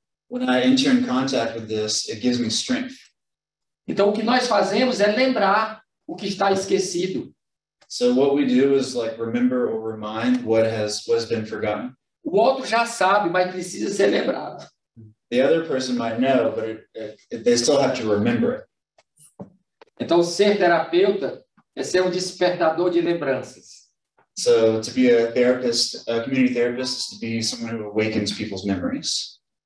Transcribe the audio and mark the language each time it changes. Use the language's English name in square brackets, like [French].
[English] When I enter in contact with this, it gives me strength. [Portuguese] Então o que nós fazemos é lembrar o que está esquecido. [English] So what we do is like remember or remind what has been forgotten. [Portuguese] O outro já sabe, mas precisa ser lembrado. [English] The other person might know, but they still have to remember it. [Portuguese] Então, ser terapeuta é ser um despertador de lembranças. [English] So to be a therapist, a community therapist, is to be someone who awakens people's memories.